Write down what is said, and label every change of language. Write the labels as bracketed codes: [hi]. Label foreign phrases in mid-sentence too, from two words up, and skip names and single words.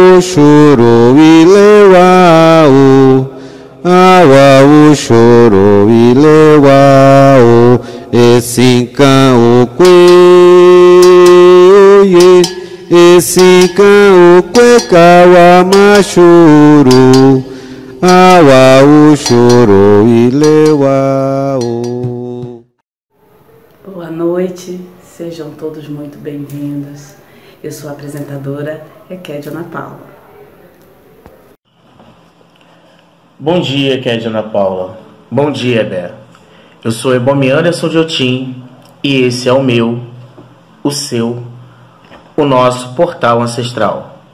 [yo] choro ilewao, awa choro ilewao, esinka okwe, esinka okwe kawama choro, awa choro ilewao. [pt] Boa noite, sejam todos muito bem-vindos. Eu sou a apresentadora Ekédia Ana Paula. Bom dia, Ekédia Ana Paula. Bom dia, Bé. Eu sou Ebomi Anderson de Otim e esse é o meu, o seu, o nosso portal ancestral.